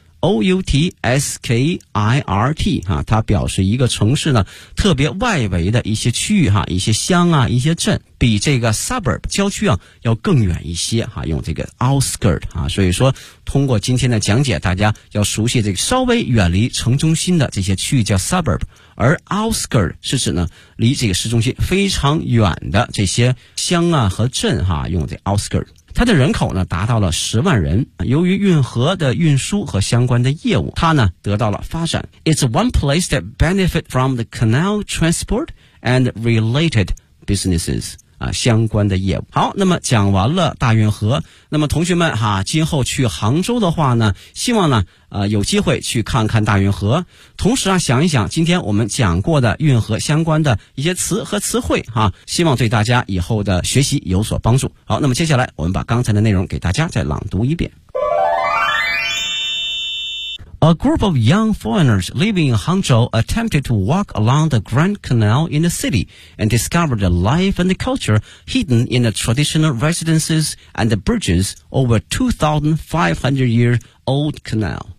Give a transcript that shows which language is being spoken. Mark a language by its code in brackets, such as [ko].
[zh] O-U-T-S-K-I-R-T 啊，它表示一个城市呢特别外围的一些区域哈、一些乡啊一些镇，比这个 suburb 郊区啊要更远一些哈、用这个 outskirt 啊，所以说通过今天的讲解大家要熟悉这个稍微远离城中心的这些区域叫 suburb， 而 outskirt 是指呢离这个市中心非常远的这些乡啊和镇哈、用这 outskirt。它的人口呢达到了10万人，由于运河的运输和相关的业务，它呢得到了发展。 [en] It's one place that benefit from the canal transport and related businesses、 [zh] 相关的业务。好，那么讲完了大运河，那么同学们哈、今后去杭州的话呢，希望呢有机会去看看大运河，同时啊想一想今天我们讲过的运河相关的一些词和词汇哈、希望对大家以后的学习有所帮助。好，那么接下来我们把刚才的内容给大家再朗读一遍。 [en] A group of young foreigners living in Hangzhou attempted to walk along the Grand Canal in the city and discovered the life and the culture hidden in the traditional residences and the bridges over 2,500-year-old canal.